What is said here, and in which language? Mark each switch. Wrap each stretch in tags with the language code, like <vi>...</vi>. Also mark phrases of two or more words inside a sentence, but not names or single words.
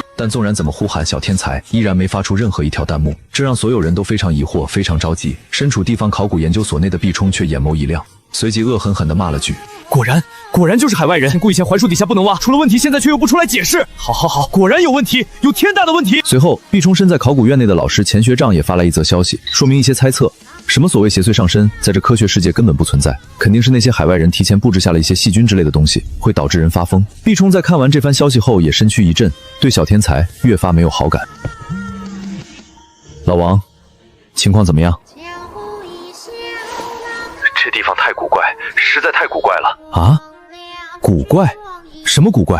<zh>但縱然怎麼呼喊小天才，依然沒發出任何一條彈幕，這讓所有人都非常疑惑，非常着急。身處地方考古研究所內的畢衝卻眼眸一亮，隨即惡狠狠地罵了句： 果然就是海外人，故意嫌槐樹底下不能挖，出了問題現在卻又不出來解釋。好，果然有問題，有天大的問題。隨後，畢衝身在考古院內的老師錢學丈也發来一則消息，說明一些猜測。什麼所謂邪祟上身，在這科學世界根本不存在，肯定是那些海外人提前布置下了一些細菌之類的東西，會導致人發瘋。畢衝在看完這番消息後也身軀一震，對小天才越發沒有好感。老王，情況怎麼樣？這地方太古怪，實在太古怪了。啊？古怪？什麼古怪？</zh>